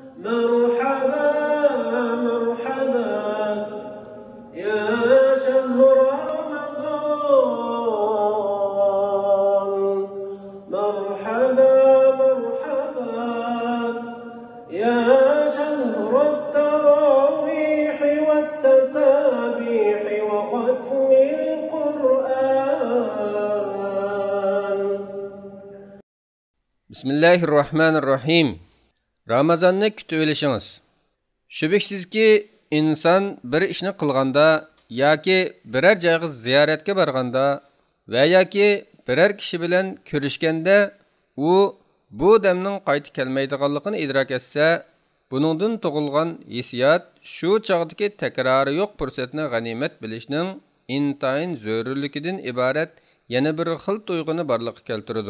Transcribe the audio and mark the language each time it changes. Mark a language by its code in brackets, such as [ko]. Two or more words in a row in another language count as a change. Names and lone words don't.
[ar] مرحبا مرحبا يا شهر رمضان مرحبا مرحبا يا شهر التراويح والتسابيح وختم القرآن بسم الله الرحمن الرحيم [uz] Ramazanni kutib olishimiz. Shubhasizki, inson bir ishni qilganda yoki biror joyga ziyoratga borganda va yoki biror kishi bilan ko'rishganda u bu damning qaytib kelmaydiganligini idrok etsa, buningdan tug'ilgan hissiyot shu chog'dagi takrori yo'q fursatni g'animat bilishning intayin zarurligidan iborat yana bir xil tuyg'uni borliqqa keltiradi.